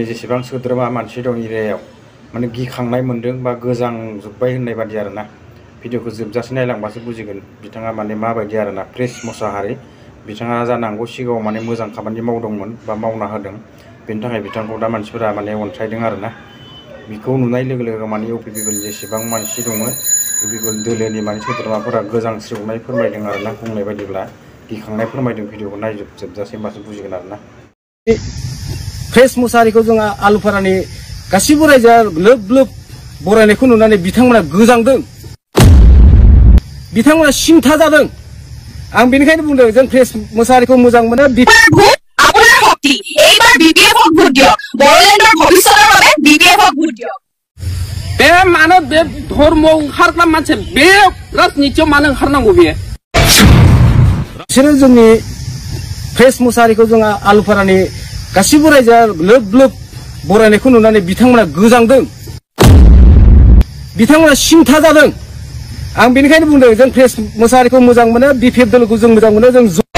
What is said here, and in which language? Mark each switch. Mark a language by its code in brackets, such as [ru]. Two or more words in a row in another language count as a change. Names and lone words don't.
[brx] जेसेबां सोद्रोमा मानसि दं एरियायाव माने गिखांनाय मोन्दों बा गोजांजोब्बाय होननाय बायदि आरोना भिडिअखौ जोबजासे नायलांबासो बुजिगोन बिथाङा माने माबायदि आरोना प्रेस मुसाहारि बिथाङा जानांगौ सिगाङाव माने मोजां खामानि मावदोंमोन बा मावना होदों बेनि थाखाय बिथांखौ दा मानसिफोरा माने अनसायदों आरोना बिखौ नुनाय लोगो लोगो माने इउपिपिएल जेसेबां मानसि दङ इउपिपिएल दोलोनि माने सोद्रोमाफोरा गोजांस्रिवनाय फोरमायदों आरोना बुंनाय बायदिब्ला गिखांनाय फोरमायदों भिडिअखौ नायजोबजासे होमबासो बुजिगोन आरोना प्रेस मुसाहारिखौ जों आलुफारानि गासिबो रायजोआ लोब लोब बरायनायखौ नुनानै बिथांमोना गोजांदों बिथांमोना सिन्था जादों आं बेनिखायनो बुंदों जों प्रेस मुसाहारिखौ मोजां मोनो [as] আপোনাৰ শক্তি এইবাৰ বিপিএফক ভোট দিয়ক বড়োলেণ্ডৰ ভৱিষ্যতৰ বাবে বিপিএফক ভোট দিয়ক [brx] बे मानो बे धर्म ओंखारग्रा मानसि बे राजनितियाव मानो ओंखारनांगौ बे बिसोरो जोंनि प्रेस मुसाहारिखौ जों आलुफारानि गासिबो रायजोआ लोब लोब बरायनायखौ नुनानै बिथांमोना गोजांदों बिथांमोना सिन्था जादों आं बेनिखायनो बुंदों जों प्रेस मुसाहारिखौ मोजां मोनो बिपिएफ दोलोखौ जों मोजां मोनो जों